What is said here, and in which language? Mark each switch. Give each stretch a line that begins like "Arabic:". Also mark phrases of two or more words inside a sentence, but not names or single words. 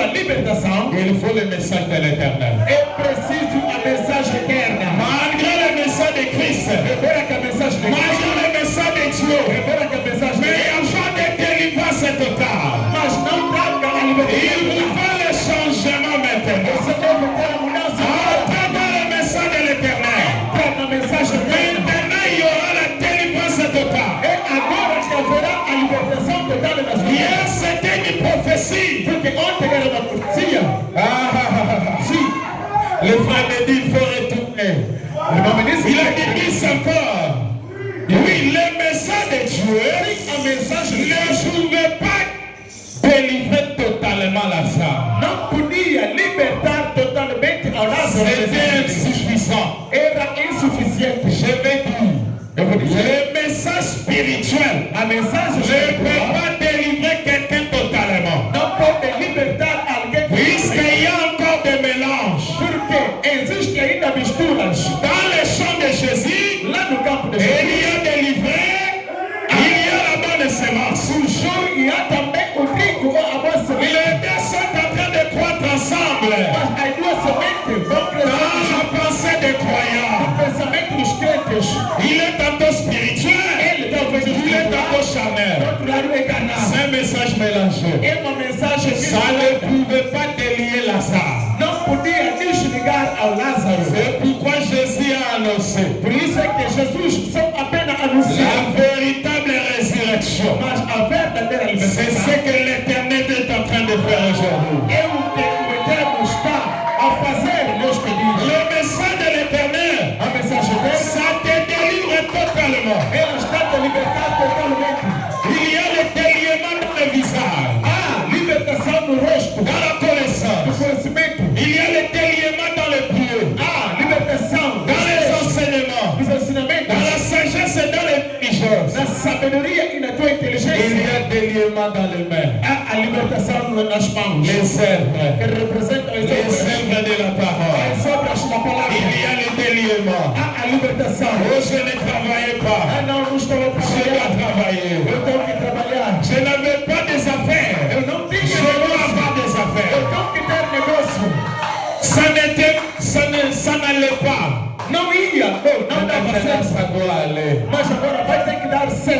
Portuguese: libertação,
French: il faut le message de l'Éternel.
Portuguese: é preciso a mensagem eterna.
French: Malgré le message de Christ,
Portuguese: Revela que a mensagem de
French: malgré
Portuguese: Cristo,
French: le message de Dieu,
Portuguese: revela que a mensagem de
French: mais il
Portuguese: Deus,
French: n'y a pas de délivrance totale.
Portuguese: mas não traga a
French: Il
Portuguese: libertação.
French: vous faut le changement maintenant.
Portuguese: Você deve ter a mudança.
French: Entendez le message de l'Éternel.
Portuguese: Traga a mensagem eterna.
French: Maintenant, il y aura la délivrance totale.
Portuguese: É agora que haverá a libertação total da sua vida.
French: Hier, c'était une prophétie.
Portuguese: Porque ontem era uma profecia.
French: Si, le frère me dit, il faut retourner. Il a dit ça encore. Oui, le message de Dieu,
Portuguese: A mensagem
French: ne pouvait pas délivrer totalement Lazare.
Portuguese: não podia libertar totalmente ao Lázaro.
French: C'était insuffisant.
Portuguese: Era insuficiente.
French: Je vais dire, le message spirituel
Portuguese: A mensagem
French: ne peut
Portuguese: espiritual
French: pas délivrer quelqu'un totalement.
Portuguese: não pode libertar alguém.
French: Puisqu'il y a encore des mélanges.
Portuguese: Porque existe ainda misturas.
French: Dans le champ de Jésus,
Portuguese: Lá no campo de
French: il
Portuguese: Jesus,
French: y a délivré, il y a la bonne semence. toujours il y a
Portuguese: também o trigo ou a boa semente.
French: Les deux sont en train de croître ensemble
Portuguese: Mas as duas sementes vão
French: dans
Portuguese: crescer
French: la pensée des croyants.
Portuguese: no pensamento dos crentes.
French: Il est tantôt spirituel,
Portuguese: Ele talvez
French: il est tantôt charnel.
Portuguese: do outro lado é carnal.
French: C'est un message mélangé.
Portuguese: É uma mensagem
French: Ça ne
Portuguese: misturada.
French: pouvait pas délier Lazare.
Portuguese: Não podia desligar ao Lázaro.
French: C'est pourquoi Jésus a annoncé
Portuguese: Por isso é que Jesus só apenas
French: la
Portuguese: anunciou.
French: véritable résurrection.
Portuguese: Mas a verdadeira
French: C'est
Portuguese: libertação
French: ce que l'Éternel est en train de faire aujourd'hui.
Portuguese: é o que o Eterno está a fazer neste dia.
French: Le message de l'Éternel,
Portuguese: A mensagem dele,
French: ça te délivre totalement.
Portuguese: ela está te libertando totalmente.
French: Il y a le déliement dans le visage,
Portuguese: Há libertação no rosto,
French: dans la
Portuguese: no
French: connaissance.
Portuguese: conhecimento.
French: Il y a le déliement dans le pied,
Portuguese: Há libertação
French: dans les enseignements,
Portuguese: nos ensinamentos,
French: dans la sagesse et dans l'intelligence.
Portuguese: na sabedoria e na tua
French: Il y
Portuguese: inteligência.
French: a déliement dans les mains,
Portuguese: Há a libertação nas mãos,
French: les œuvres,
Portuguese: que representam as
French: les
Portuguese: obras,
French: œuvres de la parole.
Portuguese: as obras da palavra.
French: Il y a le déliement.
Portuguese: Há a libertação.
French: Oh, je ne travaillais pas.
Portuguese: Ah, não, não estou a
French: Je dois
Portuguese: trabalhar.
French: travailler.
Portuguese: Eu tenho que trabalhar.
French: Je n'avais pas des affaires.
Portuguese: Eu não
French: Je
Portuguese: tinha
French: dois
Portuguese: negócio.
French: avoir des
Portuguese: Eu
French: affaires.
Portuguese: tenho que ter negócio.
French: Ça n'allait pas.
Portuguese: Não ia, não dava
French: Maintenant,
Portuguese: certo.
French: ça doit aller.
Portuguese: Mas agora vai ter que dar certo.